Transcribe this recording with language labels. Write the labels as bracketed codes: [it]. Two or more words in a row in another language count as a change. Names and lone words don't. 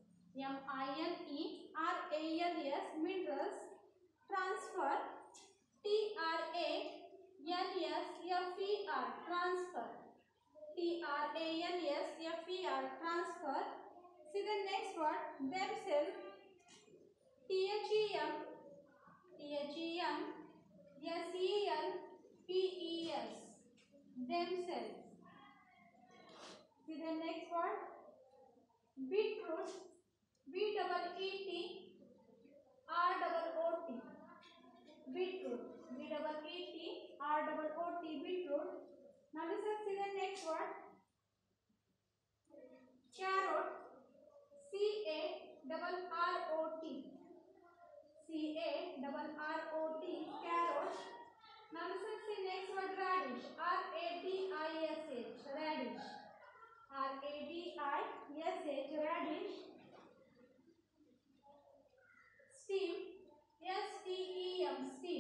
[en] M-I-N-E-R-A-L-S, minerals. Transfer. T-R-A-N-S-F-E-R, transfer. T-R-A-N-S-F-E-R, transfer. See the next word, themselves. T-H-E-M, T-H-E-M, S-E-L-P-E-S, themselves. See the next word, beetroot. B-E-E-T-R-O-O-T, beetroot. B-E-E-T-R-O-O-T, beetroot. Now listen, see the next word, carrot. C-A-R-R-O-T, C-A-R-R-O-T, carrot. Now listen, see next word, radish. R-A-D-I-S-H, radish. R-A-D-I-S-H, radish. Steam. S-T-E-M, steam.